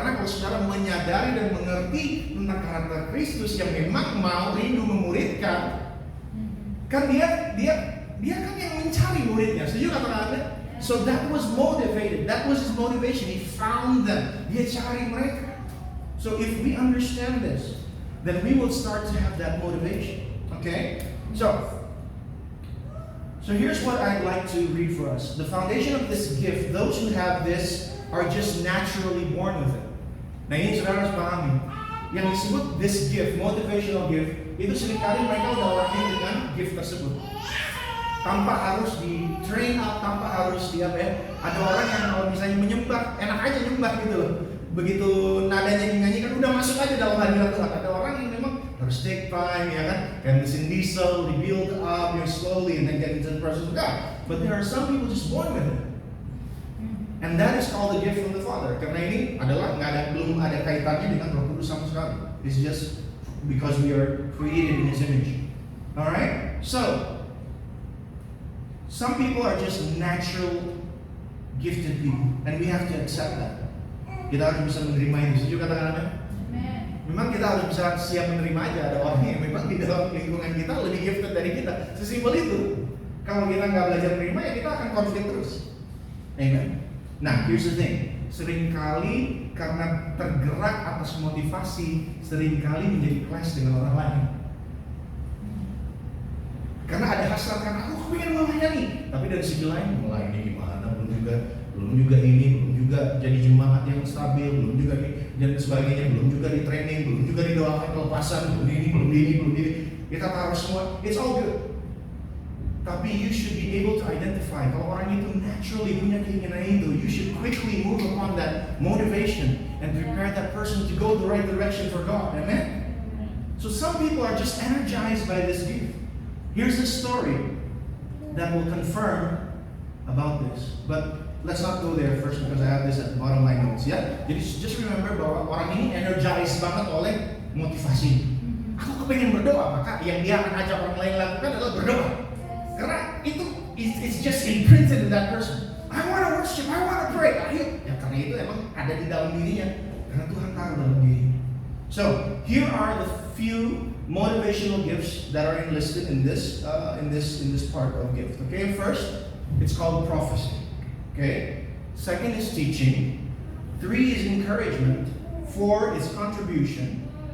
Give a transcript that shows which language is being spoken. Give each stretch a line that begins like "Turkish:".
Indonesian: Karena kalau saudara menyadari dan mengerti tentang karakter Kristus yang memang mau rindu memuridkan, kan dia kan yang mencari muridnya. Setuju kata Anda?
English: So that was motivated. That was his motivation. He found them.
Indonesian: Dia cari mereka.
English: So if we understand this, then we will start to have that motivation. Okay? So here's what I'd like to read for us. The foundation of this gift, those who have this are just naturally born with it.
Indonesian: Nah ini saudara harus pahami. Yang disebut
English: this gift, motivational gift,
Indonesian: itu seringkali mereka udah lahir dengan gift tersebut. Tanpa harus di train up, tanpa harus di apa ya. Ada orang yang kalau misalnya menyembah, enak aja nyembah gitu loh. Begitu nadanya dinyanyikan udah masuk aja dalam hadirat Tuhan. Ada orang yang memang harus take time, ya kan? Kayak mesin diesel,
English: build up, slowly and then get into the presence of God. But there are some people just born with it. And that is called the gift from the Father.
Indonesian: Karena ini adalah belum ada kaitannya dengan Roh Kudus sama sekali.
English: It's just because we are created in His image. Alright? So some people are just natural gifted people, and we have to accept that.
Indonesian: Kita harus bisa menerima ini. Setuju katakan Anda? Memang kita harus bisa siap menerima aja. Ada orang yang memang di dalam lingkungan kita lebih gifted dari kita. Sesimpel itu. Kalau kita nggak belajar menerima, ya kita akan konflik terus. Amen.
English: Nah, here's the thing.
Indonesian: Seringkali karena tergerak atas motivasi, seringkali menjadi clash dengan orang lain. Karena ada hasrat, karena aku pengen melayani, tapi dari sisi lain melayani gimana? Belum juga jadi jemaat yang stabil, belum juga dan sebagainya, belum juga di training, belum juga didoakan kelepasan, belum ini. Kita taruh semua,
English: it's all good. Tapi you should be able to identify
Indonesian: kalau orang itu
English: naturally
Indonesian: punya keinginan itu,
English: you should quickly move upon that motivation and prepare that person to go the right direction for God. Amen? So some people are just energized by this gift. Here's a story that will confirm about this. But let's not go there first because I have this at the bottom of my notes.
Indonesian: Ya, jadi
English: just remember
Indonesian: bahwa orang ini energized banget oleh motivasi. Aku kepengen berdoa, maka yang dia akan ajak orang lain lakukan adalah berdoa. Karena itu
English: it's just imprinted in that person. I want to worship, I want to pray.
Indonesian: Ayo, ya karena itu emang ada di dalam dirinya. Karena Tuhan taruh dalam dirinya.
English: So here are the few motivational gifts that are enlisted in this part of gift. Okay, first it's called prophecy. Okay, second is teaching. 3 is encouragement. 4 is contribution.